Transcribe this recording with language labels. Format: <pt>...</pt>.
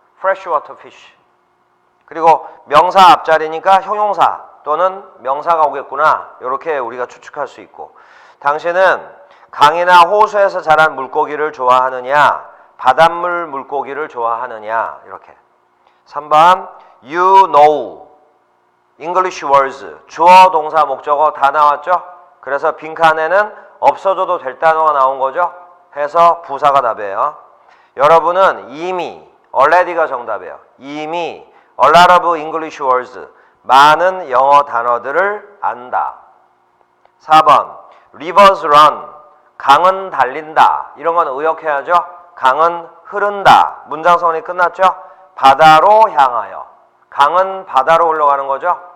<en>freshwater fish.</en> <ko>그리고 명사 앞자리니까 형용사 또는 명사가 오겠구나. 이렇게 우리가 추측할 수 있고. 당신은 강이나 호수에서 자란 물고기를 좋아하느냐? 바닷물 물고기를 좋아하느냐? 이렇게.</ko> <en>3번 you know English words.</en> <ko>주어, 동사, 목적어 다 나왔죠? 그래서 빈칸에는 없어져도 될 단어가 나온 거죠? 해서 부사가 답이에요. 여러분은 이미 already가 정답이에요. 이미</ko> <en>a lot of English words.</en> <ko>많은 영어 단어들을 안다. 4번</ko> <en>rivers run.</en> <ko>강은 달린다. 이런 건 의역해야죠. 강은 흐른다. 문장성이 끝났죠? 바다로 향하여. 강은 바다로 흘러가는 거죠?</ko>